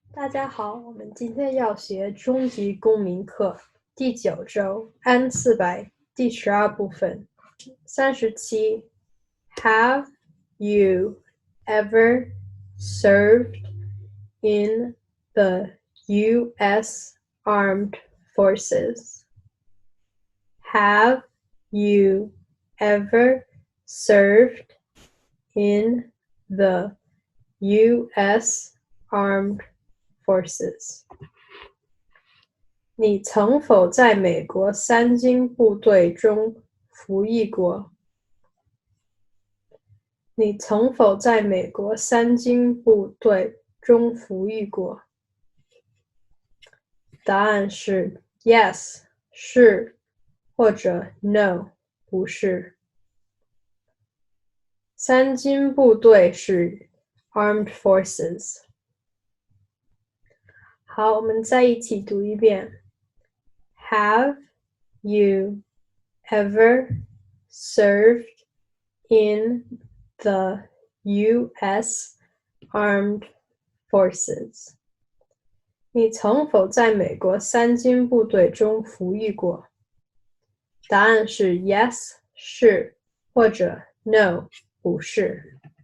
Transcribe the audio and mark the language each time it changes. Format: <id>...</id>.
<zh>大家好，我们今天要学中级公民课第9周N 400第12部分37。</zh> <en>Have you ever served in the U.S. Armed Forces? Have you ever served in the U.S. Armed Forces?</en> <zh>你曾否在美国三军部队中服役过？你曾否在美国三军部队中服役过？答案是 Yes， 是，或者 No， 不是。三军部队是 Armed Forces。好，我们再一起读一遍。</zh> <en>Have you ever served in the U.S. Armed Forces?</en> <zh>你曾否在美国三军部队中服役过？答案是 Yes， 是，或者 No， 不是。</zh>